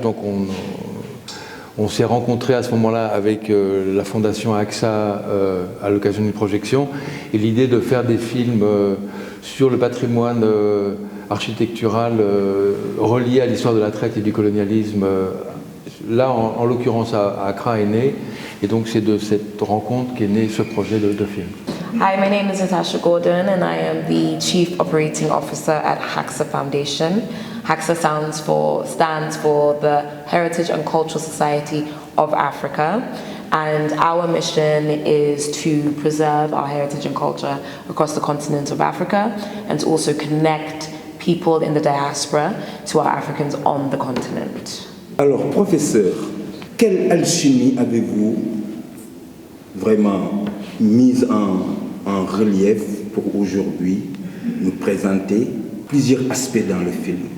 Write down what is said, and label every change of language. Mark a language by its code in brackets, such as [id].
[fr] Donc on s'est rencontrés à ce moment-là avec la fondation AXA à l'occasion d'une projection, et l'idée de faire des films sur le patrimoine architectural relié à l'histoire de la traite et du colonialisme, là en l'occurrence à Accra est né, et donc c'est de cette rencontre qu'est né ce projet de film. [en] Hi, my name is Natasha Gordon and I am the Chief Operating Officer at HAXA Foundation. HAXA stands for the Heritage and Cultural Society of Africa, and our mission is to preserve our heritage and culture across the continent of Africa and to also connect people in the diaspora to our Africans on the continent. [fr] Alors, professeur, quelle alchimie avez-vous vraiment mise en relief pour aujourd'hui nous présenter plusieurs aspects dans le film?